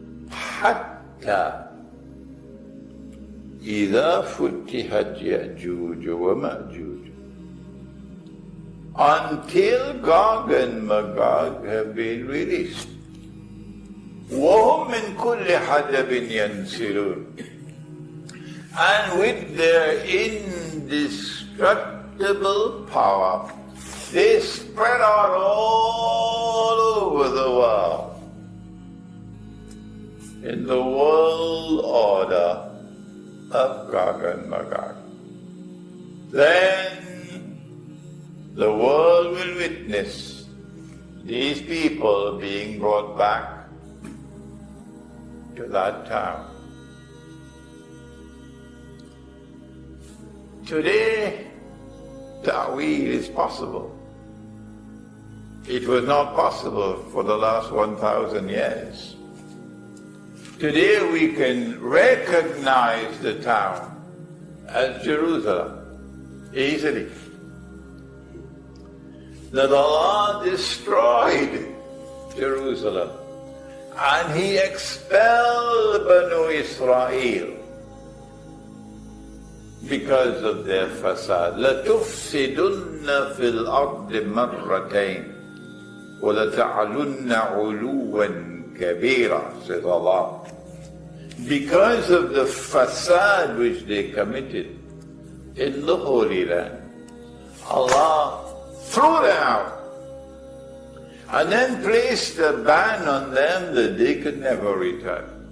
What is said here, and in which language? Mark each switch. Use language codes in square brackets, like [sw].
[en] Hatta [ar] إذا فتحت يأجوج ومأجوج, [en] until Gog and Magog have been released. [ar] وهم من كل حدب ينسلون, [en] and with their indestructible power. They spread out all over the world. In the world order of Gog and Magog. Then the world will witness these people being brought back to that town. Today, Ta'weel is possible. It was not possible for the last 1,000 years. Today we can recognize the town as Jerusalem easily. That Allah destroyed Jerusalem and He expelled Banu Israel because of their fasad. [ar] لَتُفْسِدُنَّ فِي الْأَرْضِ مَرَّتَيْنِ وَلَتَعْلُنَّ عُلُوًّا كَبِيرًا, [en] says Allah. Because of the fasad which they committed in the Holy Land, Allah threw them out and then placed a ban on them that they could never return.